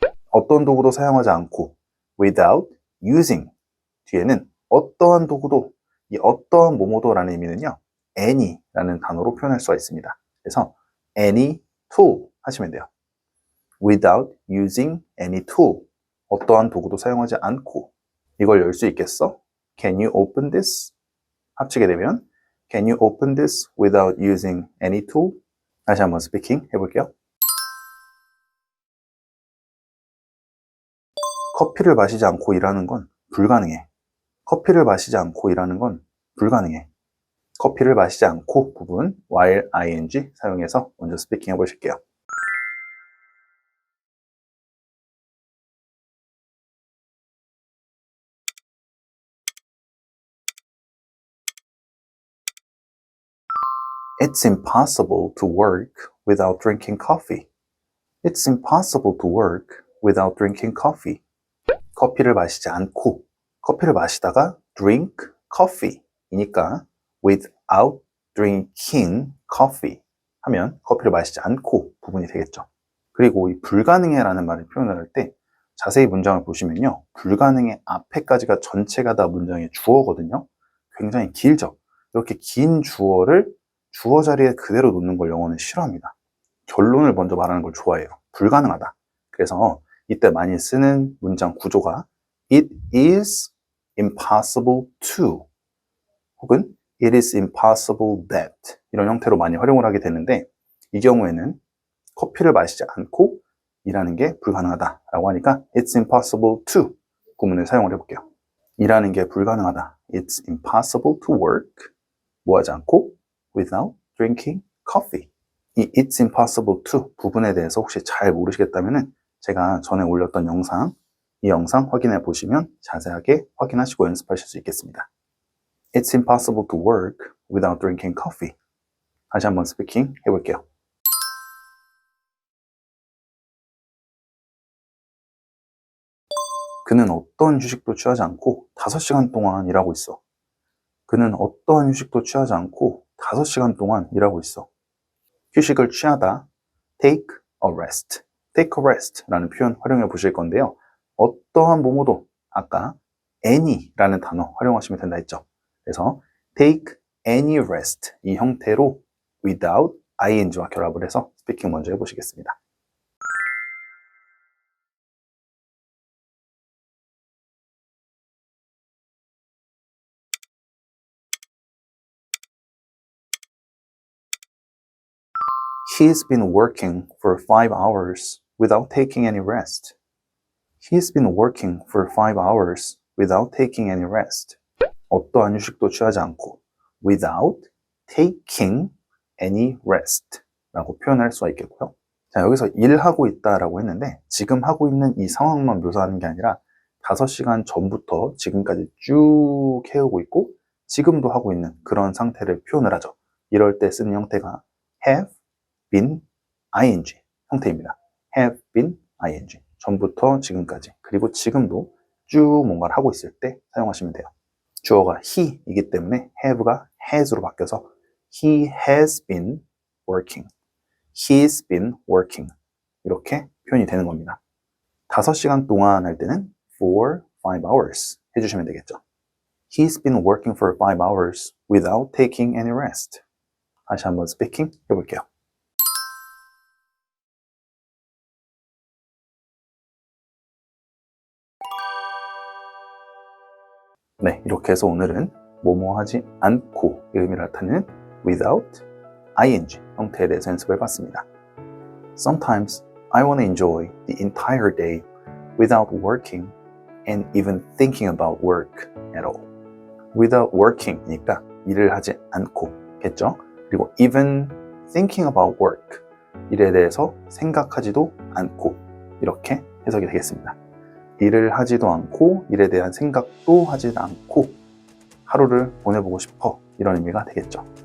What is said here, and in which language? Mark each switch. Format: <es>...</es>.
<ko>어떤 도구도 사용하지 않고 without using 뒤에는 어떠한 도구도 이 어떠한 뭐뭐도라는 의미는요 any라는 단어로 표현할 수가 있습니다. 그래서 any tool 하시면 돼요.</ko> <en>without using any tool</en> <ko>어떠한 도구도 사용하지 않고 이걸 열 수 있겠어?</ko> <en>Can you open this?</en> <ko>합치게 되면</ko> <en>Can you open this without using any tool?</en> <ko>다시 한번 스피킹 해볼게요. 커피를 마시지 않고 일하는 건 불가능해. 커피를 마시지 않고 일하는 건 불가능해. 커피를 마시지 않고 부분 while ing 사용해서 먼저 스피킹 해보실게요.</ko> <en>It's impossible to work without drinking coffee. It's impossible to work without drinking coffee.</en> <ko>커피를 마시지 않고 커피를 마시다가</ko> <en>drink coffee</en> <ko>이니까</ko> <en>without drinking coffee</en> <ko>하면 커피를 마시지 않고 부분이 되겠죠. 그리고 이 불가능해 라는 말을 표현을 할 때 자세히 문장을 보시면요. 불가능해 앞에까지가 전체가 다 문장의 주어거든요. 굉장히 길죠. 이렇게 긴 주어를 주어 자리에 그대로 놓는 걸 영어는 싫어합니다. 결론을 먼저 말하는 걸 좋아해요. 불가능하다. 그래서 이때 많이 쓰는 문장 구조가</ko> <en>It is impossible to</en> <ko>혹은</ko> <en>It is impossible that</en> <ko>이런 형태로 많이 활용을 하게 되는데 이 경우에는 커피를 마시지 않고 일하는 게 불가능하다라고 하니까</ko> <en>It's impossible to</en> <ko>구문을 사용을 해볼게요. 일하는 게 불가능하다.</ko> <en>It's impossible to work</en> <ko>뭐 하지 않고</ko> <en>without drinking coffee.</en> <ko>이</ko> <en>It's impossible to</en> <ko>부분에 대해서 혹시 잘 모르시겠다면은 제가 전에 올렸던 영상, 이 영상 확인해 보시면 자세하게 확인하시고 연습하실 수 있겠습니다.</ko> <en>It's impossible to work without drinking coffee.</en> <ko>다시 한번 스피킹 해볼게요. 그는 어떤 휴식도 취하지 않고 5시간 동안 일하고 있어. 그는 어떠한 휴식도 취하지 않고 5시간 동안 일하고 있어. 휴식을 취하다,</ko> <en>take a rest. take a rest</en> <ko>라는 표현 활용해 보실 건데요. 어떠한 뭐뭐도 아까 any라는 단어 활용하시면 된다 했죠. 그래서</ko> <en>take any rest</en> <ko>이 형태로 without ing와 결합을 해서 스피킹 먼저 해보시겠습니다.</ko> <en>He's been working for 5 hours without taking any rest. He's been working for 5 hours without taking any rest.</en> <ko>어떠한 휴식도 취하지 않고</ko> <en>without taking any rest</en> <ko>라고 표현할 수가 있겠고요. 자, 여기서 일하고 있다라고 했는데 지금 하고 있는 이 상황만 묘사하는 게 아니라 5시간 전부터 지금까지 쭉 해오고 있고 지금도 하고 있는 그런 상태를 표현을 하죠. 이럴 때 쓰는 형태가 have been ing 형태입니다. have been ing 전부터 지금까지 그리고 지금도 쭉 뭔가를 하고 있을 때 사용하시면 돼요. 주어가 he이기 때문에 have가 has로 바뀌어서</ko> <en>he has been working, he's been working</en> <ko>이렇게 표현이 되는 겁니다. 5시간 동안 할 때는</ko> <en>for 5 hours</en> <ko>해주시면 되겠죠.</ko> <en>He's been working for 5 hours without taking any rest.</en> <ko>다시 한번 스피킹 해볼게요. 네, 이렇게 해서 오늘은 뭐뭐 하지 않고의 의미를 나타내는 without ing 형태에 대해서 연습을 해봤습니다.</ko> <en>Sometimes I want to enjoy the entire day without working and even thinking about work at all. Without working</en> <ko>이니까 일을 하지 않고겠죠. 그리고</ko> <en>even thinking about work</en> <ko>일에 대해서 생각하지도 않고 이렇게 해석이 되겠습니다. 일을 하지도 않고 일에 대한 생각도 하지 않고 하루를 보내보고 싶어 이런 의미가 되겠죠.</ko>